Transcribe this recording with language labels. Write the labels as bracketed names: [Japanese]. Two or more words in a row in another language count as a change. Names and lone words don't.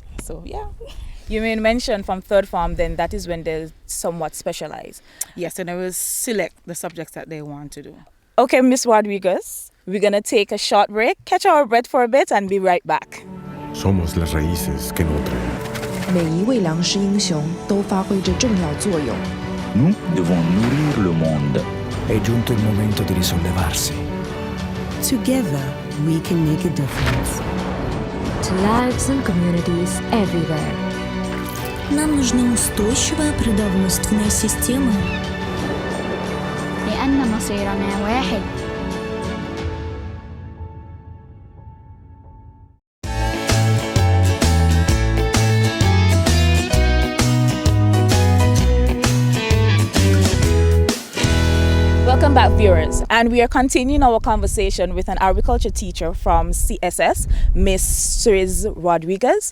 [English] So, yeah. You made mention from third form, then that is when they'll somewhat specialize. Yes, and I will select the subjects that they want to do. Okay, Miss Rodrigues, we're going to take a short break, catch our breath for a bit, and be right back. [Spanish] Somos las raíces que nutren. [Chinese] 每一位狼师英雄都发挥着重要作用。 [French] Nous devons nourrir le monde. [Italian] È giunto il momento di risollevarsi. [English] Together, we can make a difference. To lives and communities everywhere. [Russian] Нам нужна устойчивая продовольственная система. [Arabic] لأن مصيرنا واحد. [English] Welcome back, viewers, and we are continuing our conversation with an agriculture teacher from CSS, Miss Shariska Rodrigues.